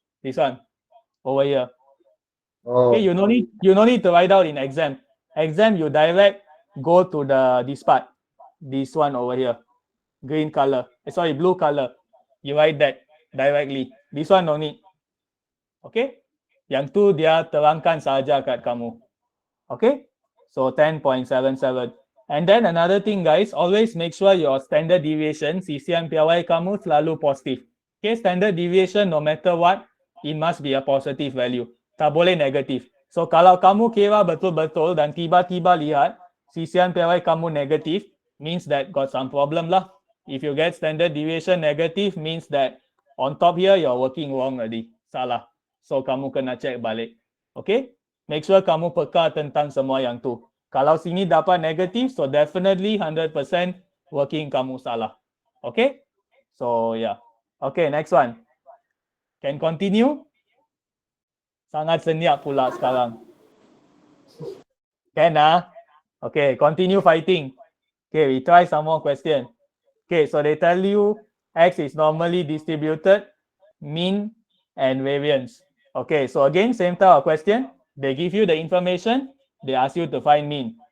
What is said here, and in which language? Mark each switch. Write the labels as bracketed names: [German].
[English] This one over here. Oh, Okay, you no need to write out in exam. Exam you direct go to this part. This one over here. Green color. Sorry, blue color. You write that directly. This one no need. Okay? [Malay] Yang tu dia terangkan saja kat kamu. [English] Okay? So 10.77. And then another thing guys, always make sure your standard deviation, CCM PY [Malay] kamu selalu positif. [English] Okay, standard deviation no matter what, it must be a positive value. [Malay] Tak boleh negatif. So kalau kamu kira betul-betul dan tiba-tiba lihat CCM PY kamu negatif, [English] means that got some problem [Malay] lah. [English] If you get standard deviation negative, means that on top here you're working wrong already. [Malay] Salah. So kamu kena check balik. Okay? [English] Make sure [Malay] kamu peka tentang semua yang tu. Kalau sini dapat negatif, [English] so definitely 100% working [Malay] kamu salah. [English] Okay? So yeah. Okay, next one. Can continue? [Malay] Sangat senyap pula sekarang. [English] Can Okay, continue fighting. Okay, we try some more question. Okay, so they tell you X is normally distributed, mean, and variance. Okay, so again, same type of question. They give you the information, they ask you to find mean.